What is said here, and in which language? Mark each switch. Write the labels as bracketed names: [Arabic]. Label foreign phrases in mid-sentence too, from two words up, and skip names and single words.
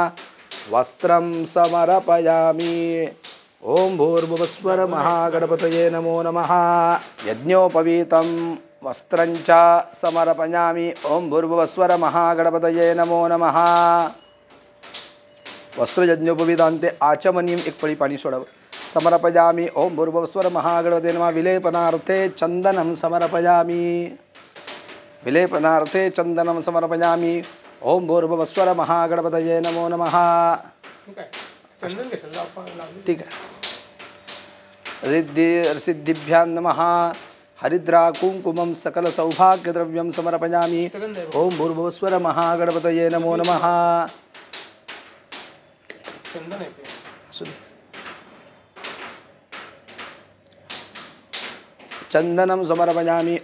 [Sanskrit] वस्त्रं समर्पयामि। ओम भूर्भुवस्सुः महागणपतये नमो नमः। यज्ञोपवीतं वस्त्रं च समर्पयामि। ओम भूर्भुवस्सुः महागणपतये नमो नमः। वस्त्रयज्ञोपवीतान्ते आचमनीयम् [Marathi] एक पळी पाणी सोडावं। [Sanskrit] समर्पयामि। ओम भूर्भुवस्सुः महागणपतये नमः। विलेपनार्थे चन्दनं समर्पयामि। विलेपनार्थे चन्दनं समर्पयामि। ओम भूर्भुवस्सुः महागणपतये नमो नमः। [Marathi] चंदन कशाला लावलं? ठीक आहे. [Sanskrit] सिद्धिभ्यां नमः. हरिद्रा कुंकुमं सकल सौभाग्यद्रव्यं समर्पयामि. ओम भूर्भुवस्वर महागणपतये नमो नमः. [Marathi] चंदन आहे ते. [Sanskrit] चंदनं समर्पयामि.